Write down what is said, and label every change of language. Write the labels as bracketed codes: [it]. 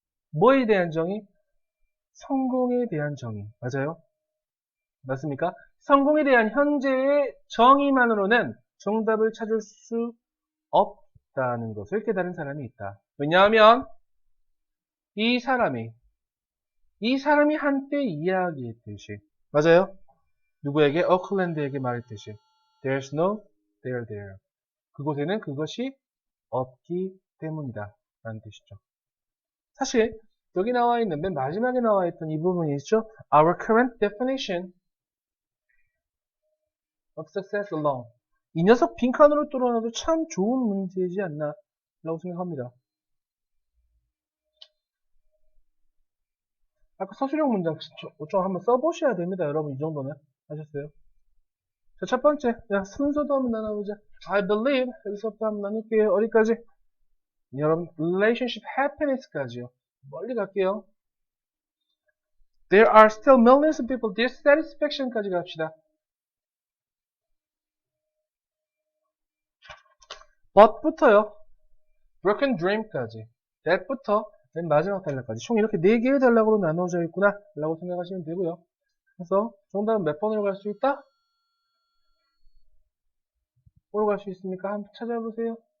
[ko] 뭐에 대한 정의? 성공에 대한 정의. 맞아요? 맞습니까? 성공에 대한 현재의 정의만으로는 정답을 찾을 수 없다는 것을 깨달은 사람이 있다. 왜냐하면 이 사람이 한때 이야기했듯이 맞아요? 누구에게? 오클랜드에게 말했듯이 [en] There's no there there. [ko] 그곳에는 그것이 없기 때문이다 라는 뜻이죠. 사실 여기 나와 있는 맨 마지막에 나와 있던 이 부분이 있죠. [en] Our current definition of success alone. [ko] 이 녀석 빈칸으로 뚫어놔도 참 좋은 문제이지 않나 라고 생각합니다. 아까 서술형 문장 좀 한번 써보셔야 됩니다. 여러분 이 정도는 아셨어요? 자, 첫 번째 순서도 한번 나눠보자. [en] I believe [ko] 여기서부터 한번 나눌게요. 어디까지? 여러분 [en] relationship happiness [ko] 까지요. 멀리 갈게요. [en] There are still millions of people dissatisfaction까지 갑시다. but부터요. broken dream까지. [ko] that부터 맨 마지막 단락까지. 총 이렇게 4개의 단락으로 나눠져 있구나 라고 생각하시면 되고요. 그래서 정답은 몇 번으로 갈 수 있다? 뭐로 갈 수 있습니까? 한번 찾아보세요.